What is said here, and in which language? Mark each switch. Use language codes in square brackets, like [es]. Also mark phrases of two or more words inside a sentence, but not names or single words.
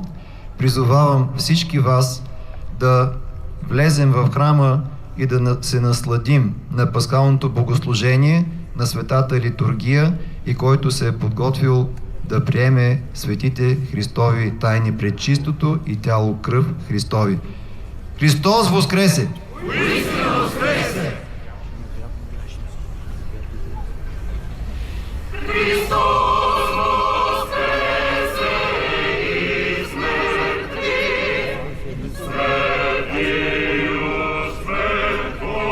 [bg] Призовавам всички вас да влезем в храма и да се насладим на пасхалното богослужение, на светата литургия, и който се е подготвил да приеме светите Христови тайни пред чистото и тяло кръв Христови. [cu] Христос воскресе! Уистина воскресе! Христос воскресе из мертвых, светил свет